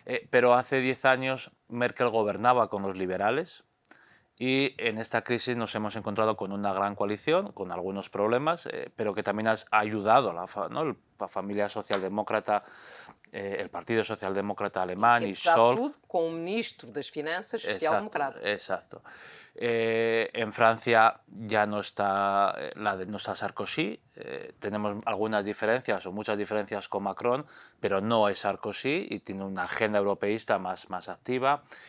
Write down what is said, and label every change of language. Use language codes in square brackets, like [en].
[es] Pero hace 10 años Merkel gobernaba con los liberales, y en esta crisis nos hemos encontrado con una gran coalición, con algunos problemas, pero que también ha ayudado la familia socialdemócrata, el Partido Socialdemócrata Alemán y Scholz. [pt] Tudo com o ministro das Finanças social-democrata. [es] Exacto. En Francia ya no está Sarkozy. Tenemos algunas diferencias o muchas diferencias con Macron, pero no es Sarkozy y tiene una agenda europeísta más activa.